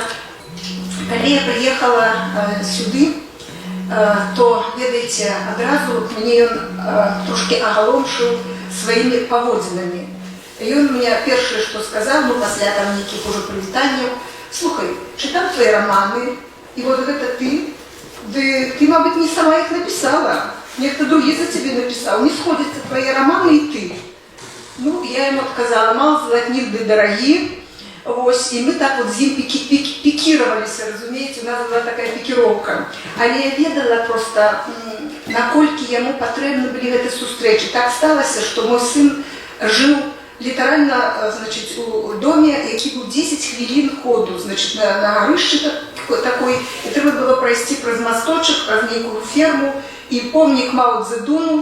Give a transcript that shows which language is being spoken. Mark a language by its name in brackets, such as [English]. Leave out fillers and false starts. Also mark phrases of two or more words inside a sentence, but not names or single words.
[Belarusian] Калі я прыехала сюды, то, ведаеце, адразу мне ён трошки агаломшыў сваімі паводзінамі. І ён мне першае, што сказаў, ну пасля там нейкіх ужо прывітанняў: слухай, чытам [Russian] твои романы, [Belarusian] і вот гэта ты, ты, мабыць, [Russian] не сама их написала, [Belarusian] нехто другі [Russian] за тебе написал, не сходятся твои романы и ты. Ну, я ему отказала: мало золотник, да дороги. [Ukrainian] Ось, і ми так от з ним пікірувалися, розумієте, у нас була така пікіровка. [Belarusian] Але я ведала просто, наколькі [Ukrainian] йому потрібні були ці зустрічі. Так сталося, що мій син жив літерально, значить, у домі, який був 10 хвилин ходу, значить, на горищі такой, і треба було пройти через мосточок, через некую ферму, і помник Мао Цзэдуну.